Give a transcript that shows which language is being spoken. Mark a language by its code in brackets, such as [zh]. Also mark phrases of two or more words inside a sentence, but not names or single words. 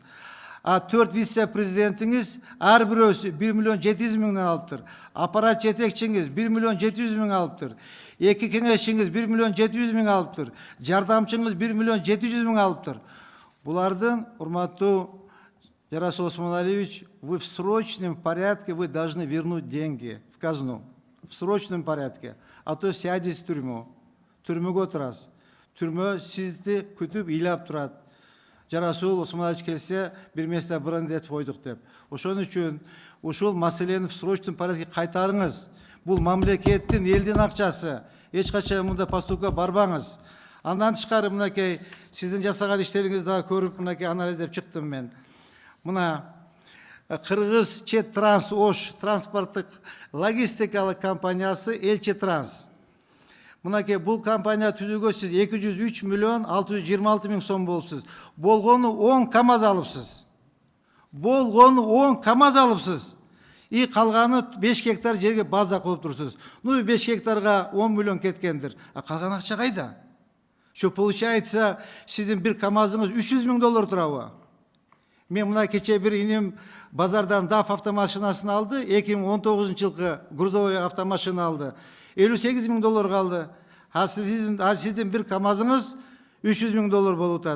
[ky] А 4 вице-президентиңиз ар бирөөсү 1 миллион 700 миңден алыптыр. Аппарат жетекчиңиз 1 миллион 700 миң алыптыр. 2 кеңешчиңиз 1 миллион 700 миң алыптыр. Жардамчыңыз 1 миллион 700 миң алыптыр. Булардын, урматтуу Жарасул Осмоналиевич, [ru] вы в срочном порядке вы должны вернуть деньги в казну. В срочном порядке. А то сядете в тюрьму. [ky] Түрмөгө отурасыз. Түрмө сизди күтүп ыйлап турат. Жарасул Осмоналиевич келсе, бир месте брендет койдук деп. Ошон үчүн ушул маселени [ru] в срочном порядке [ky] кайтарыңыз. Бул мамлекеттин, элдин акчасы. Эч качан мында поступка барбаңыз. Андан тышкары мынакей сиздин жасаган иштериңизди дагы көрүп мынакей анализдеп чыктым мен. Мына Кыргыз Четтрансош транспорттук логистикалык компаниясы Элчи Транс. Мынакей бул компания түзүүгө сиз 203 миллион 626 миң сом болупсуз. Болгону 10 КАМАЗ алыпсыз. Болгону 10 КАМАЗ алыпсыз. И калганы 5 гектар жерге база коюп турсуз. Ну 5 гектарга 10 миллион кеткендир. А калган акча кайда? [ru] Что получается, [ky] сиздин бир КАМАЗыңыз 300 миң доллар турабы? Мен мына кече бир инем базардан DAF автомашинасын алды, 2019 жылкы грузовой автомашина алды. 58 миң доллар калды. А сиздин бир КАМАЗыңыз 300 миң доллар болуп атат.